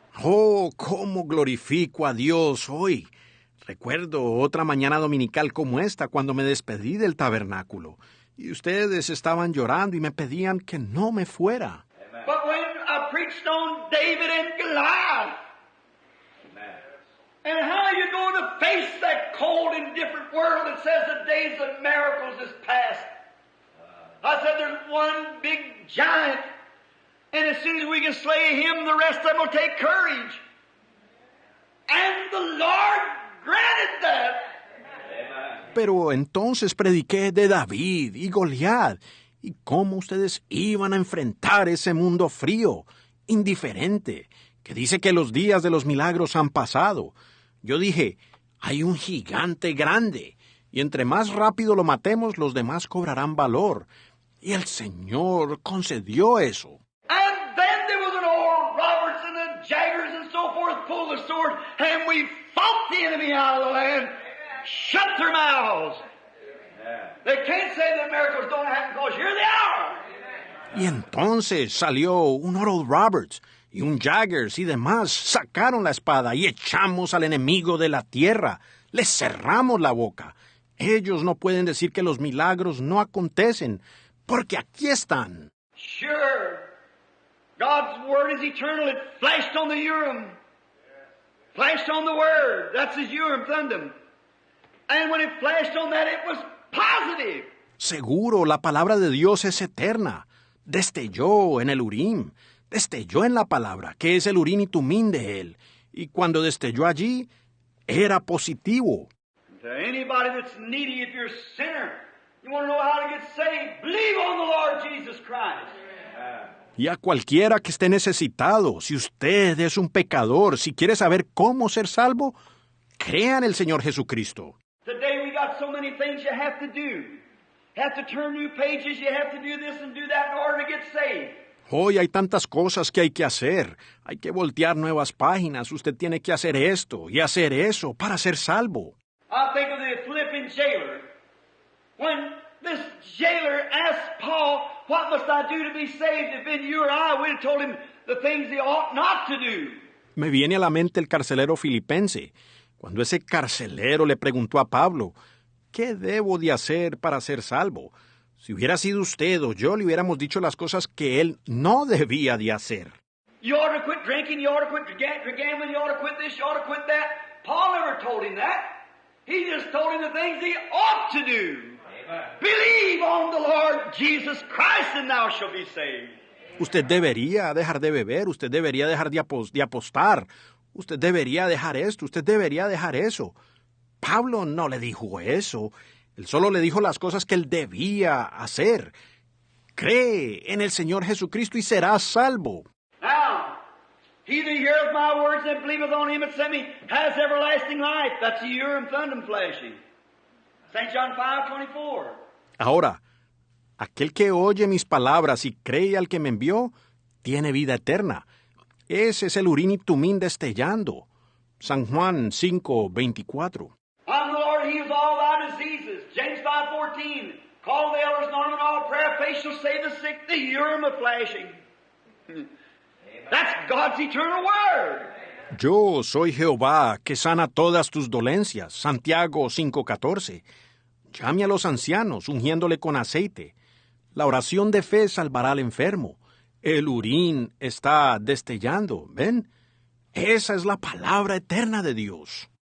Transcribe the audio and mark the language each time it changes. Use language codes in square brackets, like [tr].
[es] Oh, cómo glorifico a Dios hoy. Recuerdo otra mañana dominical como esta cuando me despedí del tabernáculo. Y ustedes estaban llorando y me pedían que no me fuera. [en] But when I preached on David and Goliath, Amen. and how you're going to face that cold and different world that says the days of miracles is past. I said there's one big giant, and as soon as we can slay him, the rest of them will take courage. And the Lord granted that. Amen. [es] Pero entonces prediqué de David y Goliat y cómo ustedes iban a enfrentar ese mundo frío, indiferente, que dice que los días de los milagros han pasado. Yo dije, hay un gigante grande, y entre más rápido lo matemos, los demás cobrarán valor. Y el Señor concedió eso. [en] And then there was an old Roberts and the Jaggers and so forth pulled the sword, and we fought the enemy out of the land, shut their mouths. They can't say that miracles don't happen because here they are. [es] Y entonces salió un Oral Roberts y un Jaggers y demás, sacaron la espada y echamos al enemigo de la tierra. Les cerramos la boca. Ellos no pueden decir que los milagros no acontecen, porque aquí están. [en] Sure. God's Word is eternal. It flashed on the Urim. Flashed on the Word. That's His Urim Thummim. And when it flashed on that, it was positive. [es] Seguro, la palabra de Dios es eterna. Destelló en el Urim, destelló en la palabra, que es el Urim y Tumim de Él. Y cuando destelló allí, era positivo. [en] To anybody that's needy, if you're a sinner, you want to know how to get saved, believe on the Lord Jesus Christ. [es] Y a cualquiera que esté necesitado, si usted es un pecador, si quiere saber cómo ser salvo, crea en el Señor Jesucristo. [en] Today we got so many things you have to do. You have to turn new pages, you have to do this and do that in order to get saved. [es] Hoy hay tantas cosas que hay que hacer. Hay que voltear nuevas páginas. Usted tiene que hacer esto y hacer eso para ser salvo. [en] I think of the Philippian jailer. When this jailer asked Paul, what must I do to be saved? If been you or I, we'd have told him the things he ought not to do. [es] Me viene a la mente el carcelero filipense, cuando ese carcelero le preguntó a Pablo, ¿qué debo de hacer para ser salvo? Si hubiera sido usted o yo, le hubiéramos dicho las cosas que él no debía de hacer. [en] You ought to quit drinking, you ought to quit gambling, you ought to quit this, you ought to quit that. Paul never told him that. He just told him the things he ought to do. Amen. Believe on the Lord Jesus Christ and thou shalt be saved. [es] Usted debería dejar de beber, usted debería dejar de apostar, usted debería dejar esto, usted debería dejar eso. Pablo no le dijo eso, él solo le dijo las cosas que él debía hacer. Cree en el Señor Jesucristo y serás salvo. [en] Now, he that heareth my words and believeth on him that sent me has everlasting life. That's the Urim Thummim flashing. St. John 5:24. [es] Ahora, aquel que oye mis palabras y cree al que me envió, tiene vida eterna. Ese es el Urim y Tumim destellando. San Juan 5:24. [en] I'm the Lord, he heals all thy diseases. James 5:14. Call the elders, anoint them in all prayer, faith shall save the sick. The Urim of flashing. That's God's eternal word. [es] Yo soy Jehová, que sana todas tus dolencias. Santiago 5:14. Llame a los ancianos, ungiéndole con aceite. La oración de fe salvará al enfermo. El Urim está destellando, ¿ven? Esa es la palabra eterna de Dios.